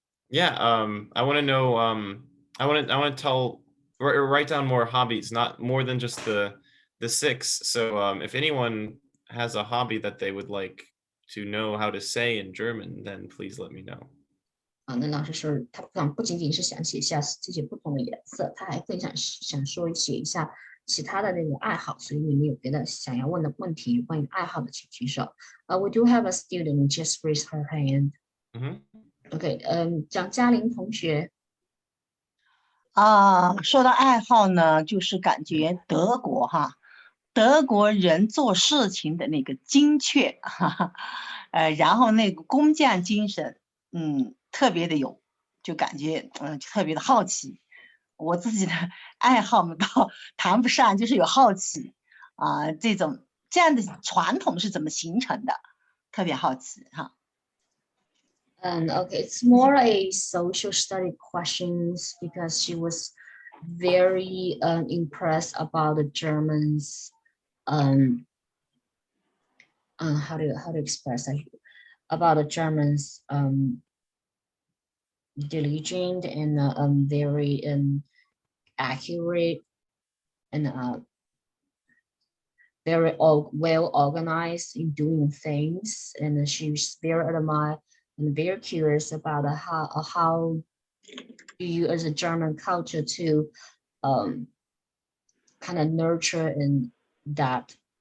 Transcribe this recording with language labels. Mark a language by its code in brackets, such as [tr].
[en] Yeah, I want to know. I want to write down more hobbies, not more than just the 6. So, if anyone has a hobby that they would like to know how to say in German, then please let me know. [zh] 啊，那老师说他不仅仅是想写下这些不同的颜色，他还更想说写一下其他的那个爱好，所以你们有别的想要问的问题，关于爱好的请举手。 [en] We do have a student just raised her hand. [zh] OK，蒋嘉玲同学。说到爱好呢，就是感觉德国德国人做事情的那个精确，然后那个工匠精神，特别的有，就感觉特别的好奇。我自己的爱好嘛，倒谈不上，就是有好奇这样的传统是怎么形成的，特别好奇哈。 [en] Okay, it's more a social study questions because she was very impressed about the Germans. How to express that? About the Germans diligent and very accurate and very well organized in doing things, and she's very admired and very curious about how you as a German culture to kind of nurture in that.